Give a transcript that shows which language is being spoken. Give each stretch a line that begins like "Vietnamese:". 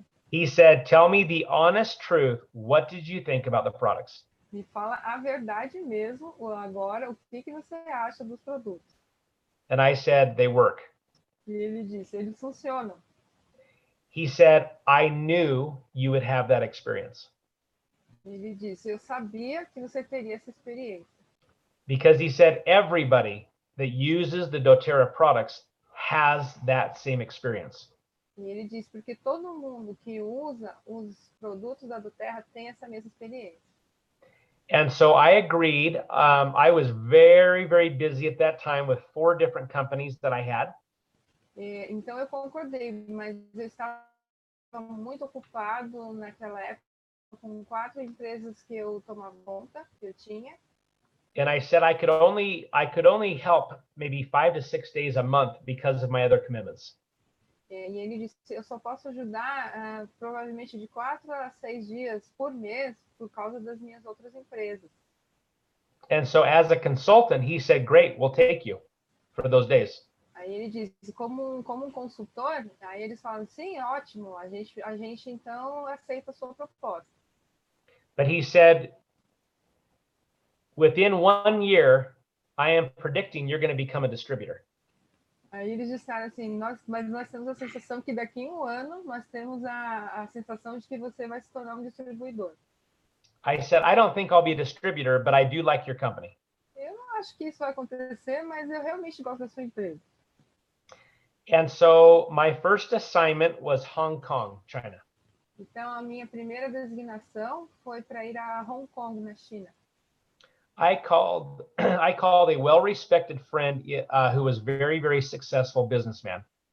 English: He said, tell me the honest truth. What did you think about the products?
Portuguese: Me fala a verdade mesmo agora, o que você acha dos produtos?
English: And I said, they work.
Portuguese: E ele disse, eles funcionam.
English: He said, I knew you would have that experience.
Portuguese: Ele disse, eu sabia que você teria essa experiência.
English: Because he said, everybody that uses the Doterra products has that same experience.
Portuguese: E ele disse, porque todo mundo que usa os produtos da Doterra tem essa mesma experiência.
English: And so I agreed. I was very, very busy at that time with 4 different companies that I had.
Portuguese: Então eu concordei, mas eu estava muito ocupado naquela época com 4 empresas que eu tomava conta, que eu tinha.
English: And I said I could only help maybe 5 to 6 days a month because of my other commitments.
Portuguese: E ele disse, eu só posso ajudar provavelmente de 4 a 6 dias por mês por causa das minhas outras empresas.
English: And so as a consultant, he said, great, we'll take you for those days.
Portuguese: Aí ele disse, como um consultor, aí eles falam, sim, ótimo, a gente então aceita a sua proposta.
English: But he said, within 1 year, I am predicting you're going to become a distributor.
Portuguese: Aí eles disseram assim, mas nós temos a sensação que daqui em 1 ano nós temos a sensação de que você vai se tornar um distribuidor.
English: I said, I don't think I'll be a distributor, but I do like your company.
Portuguese: Eu não acho que isso vai acontecer, mas eu realmente gosto da sua empresa.
English: And so my first assignment was Hong Kong, China.
Portuguese: Então a minha primeira designação foi para ir a Hong Kong, na China.
English: I called a well-respected friend who was very, very successful businessman.